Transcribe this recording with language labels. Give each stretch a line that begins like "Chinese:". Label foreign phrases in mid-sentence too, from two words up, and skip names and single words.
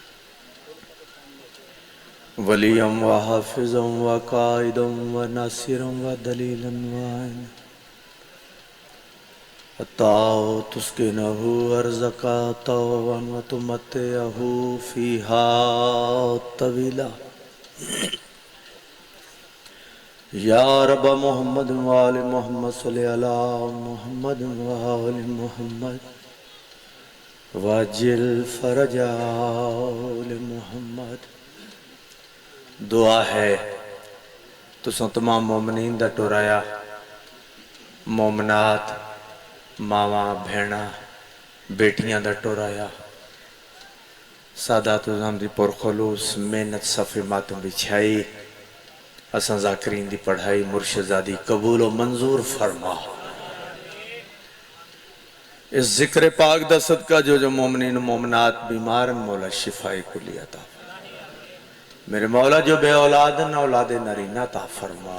Arabic: ولیاً وحافظاً وقائداً وناصراً ودلیلاً وعینا، حتی تسکنہ ارضک طوعاً وتمتعہ فیہا طویلا. یا رب محمد وآل محمد صلی علی محمد وآل محمد وعجل فرج آل محمد.
Saraiki: دعا ہے تساں تمام مومنین دا ٹورایا، مومنات، ماواں بھیڑاں بیٹیاں دا ٹورایا، سادات عظام دی پرخلوص محنت صفِ ماتم بچھائی، اساں ذاکرین دی پڑھائی مرشدزادی قبول و منظور فرما. اس ذکر پاک دا صدقہ جو مومنین و مومنات بیمارن مولا شفائی کلی عطا فرما. میرے مولا جو بے اولادن اولاد نرینہ عطا فرما.